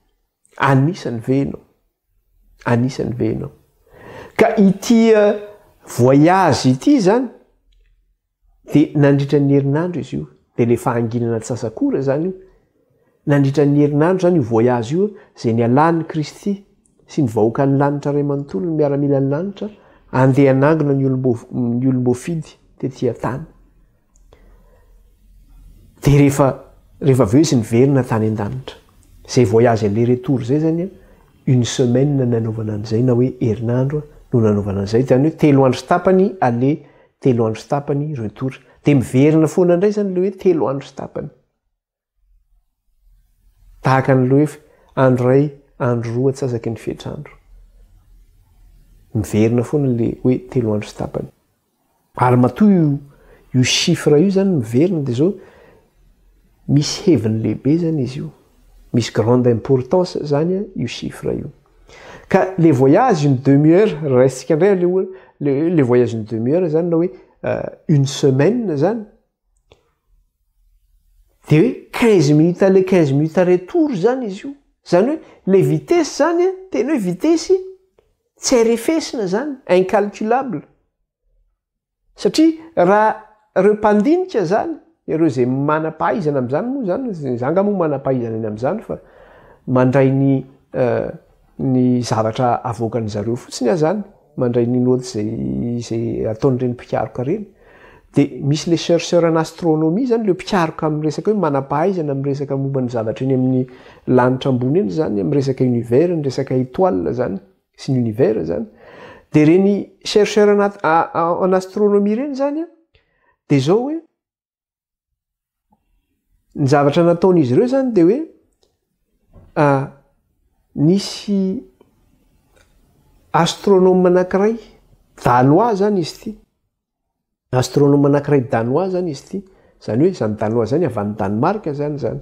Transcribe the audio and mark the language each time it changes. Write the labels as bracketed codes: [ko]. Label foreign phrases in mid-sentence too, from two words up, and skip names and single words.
[mg] anisany venao ka ity voyage ity zany dia nandritra ny herinandro izy io dia le fahanginana tsasakora zany io nandritra ny herinandro zany io voyage io zay ny alan'ny Kristy sy ny vahoaka ny lanitra ray manontolo ny miaramila ny lanitra andeha anangona ny olom-boafidy tetỳ tany dia rehefa aveo izy niverina tany an-danitra zay [fr] voyage aller retour [mg] zay zany [fr] une semaine [mg] nanaovana an'izay na hoe herinandro no nanaovana an'izay zany hoe 3 andro sy tapany aller 3 andro sy tapany retour dia miverina foana indray zany le hoe 3 andro sy tapany tahaka n'le hoe andro ray andro roa atsasaky ny fetrandro miverina foana le hoe 3 andro sy tapany ary matoa io chiffre io zany miverina dia zao misy heviny lehibe zany izy io misy [fr] grande importance [mg] zany io chiffre io ka [fr] le voyage une demi-heure [mg] raisitsika indray [fr] le voyage une demi-heure [mg] zany na hoe [fr] une semaine [mg] zany dia hoe 15 minutes aller 15 minutes retour zany izy io zany hoe [fr] le vitesse [mg] zany tena hoe vitesse tsy arefesina zany incalculable satria raha reo mpandinika zany ireo zay manam-pahaizana amin'izany moa zany zanga moa manam-pahaizana eny amin'izany fa mandray ny zavatra avoakany zareo fotsiny zany mandray ny noty zay ataon'ireny mpikaroka reny dia misy [fr] le chercheur en astronomie [mg] zany le mpikaroka amin'ny resaka hoe manam-pahaizana amin'ny resaka momba ny zavatra eny amin'ny lanitra ambony eny zany amin'ny resaka univers ny resaka étoile zany sy ny univers zany dia reny [fr] chercheur en astronomie [mg] reny zany dia zao hoe ny zavatra nataon'izy ireo zany dia hoe nisy astronome anankiray danois zany izy ity astronome anankiray danois zany izy ity zany hoe zany danois zany avy any Danemark zany